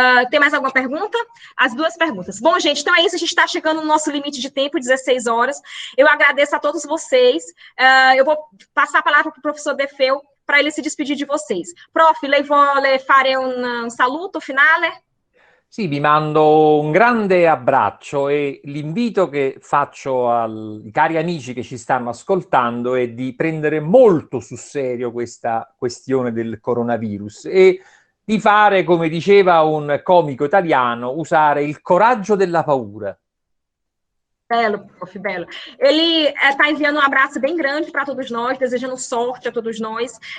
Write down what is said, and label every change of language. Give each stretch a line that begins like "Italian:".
Portuguese: Tem mais alguma pergunta? As duas perguntas. Bom, gente, então é isso, a gente está chegando no nosso limite de tempo, 16 horas. Eu agradeço a todos vocês. Eu vou passar a palavra para o professor De Feo para ele se despedir de vocês.
Italian: Prof, lei vuole fare un saluto finale? Sì, vi mando un grande abbraccio e l'invito che faccio ai cari amici che ci stanno ascoltando è di prendere molto sul serio questa questione del coronavirus e di fare, come diceva un comico italiano, usare il coraggio della paura.
Portuguese: Belo, prof, belo. Ele está enviando um abraço bem grande para todos nós, desejando sorte a todos nós.